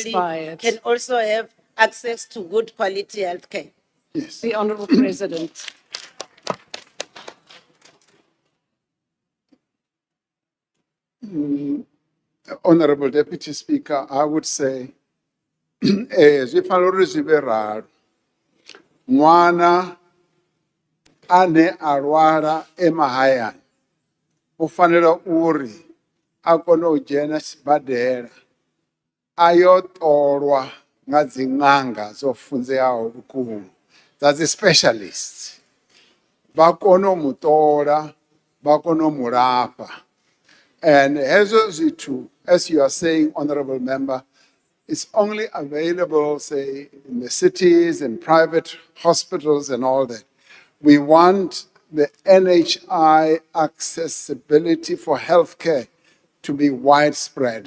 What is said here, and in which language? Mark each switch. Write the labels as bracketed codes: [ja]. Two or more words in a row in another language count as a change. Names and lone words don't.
[en] expired. can also have access to good quality health care? Yes. The Honourable President. Honorable Deputy Speaker, I would say, [ve] zwi fanela uri zwi vhe ralo. Nwana ane a lwala mahayani u fanela uri a kone u dzhena sibadela a yo ṱolwa nga dzi ṅanga dzo funzeaho vhukuma dza dzi specialists. Vha kone u mu ṱola, vha kone u mu lafha. And hezwo zwithu, [en] as you are saying, Honorable Member, it's only available, say, in the cities and private hospitals and all that. We want the NHI accessibility for healthcare to be widespread.